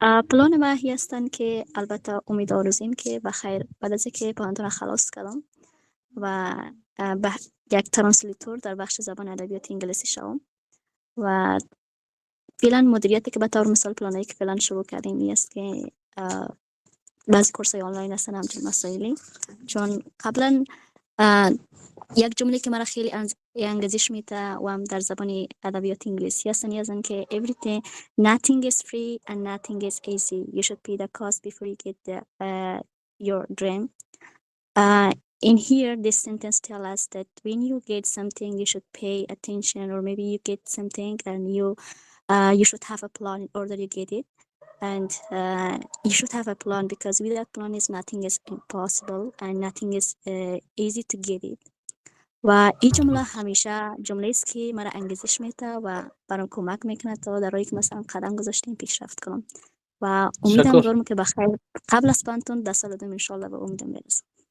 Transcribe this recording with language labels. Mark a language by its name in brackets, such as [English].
[Persian] پلان ما هستند که البته امید آرزویم که بخیر بعد از اینکه پانتون خلاص کردم و به یک ترنسلیتور در بخش زبان ادبیات انگلیسی شوم و فعلا مدیریتی که به طور مثال پلانی که فعلا شروع کردیم است که بعضی کورس‌های آنلاین هستن همچنین مسائلی، چون قبلا یک جمله که مرا خیلی انگیزش میده و هم در زبان ادبیات انگلیسی هستن یزن که [English] everything nothing is free and nothing is easy, you should pay the cost before you get your dream. In here this sentence tell us that when you get something you should pay attention, or maybe you get something and you should have a plan in order to get it. And you should have a plan because without plan is nothing is impossible and nothing is easy to get it. [Persian] و این جمله همیشه جمله است که مرا انگیزش میده و برام کمک میکنه تا در راهی که مثلا قدم گذاشتیم پیشرفت کنم و امیدم دارم که بخیر قبل از پانتون در سال دوم ان شاء الله به امیدم برسم.